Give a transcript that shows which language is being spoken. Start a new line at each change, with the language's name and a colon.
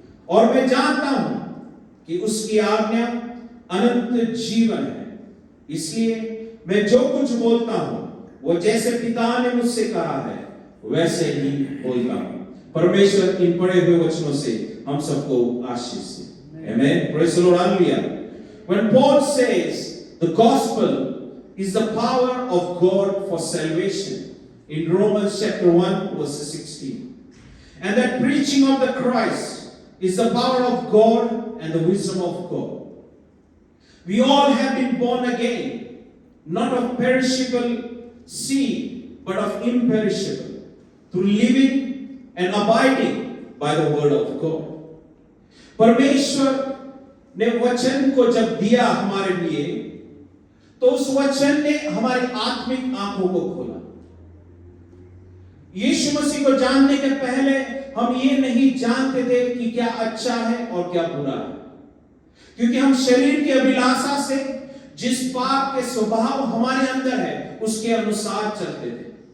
Hindi: और मैं जानता हूं कि उसकी आज्ञा अनंत जीवन है। इसलिए मैं जो कुछ बोलता हूं वो जैसे पिता ने मुझसे कहा है वैसे ही बोलता हूं। परमेश्वर इन पढ़े हुए वचनों से हम सबको आशीष दे।
English: Amen. Praise the Lord. Hallelujah. When Paul says the gospel is the power of God for salvation in Romans chapter 1 verse 16, and that preaching of the Christ is the power of God and the wisdom of God. We all have been born again, not of perishable seed, but of imperishable, through living and abiding by the word of God.
Hindi: परमेश्वर ने वचन को जब दिया हमारे लिए, तो उस वचन ने हमारी आत्मिक आंखों को खोला। यीशु मसीह को जानने के पहले हम ये नहीं जानते थे कि क्या अच्छा है और क्या बुरा है, क्योंकि हम शरीर की अभिलाषा से जिस पाप के स्वभाव हमारे अंदर है उसके अनुसार चलते थे।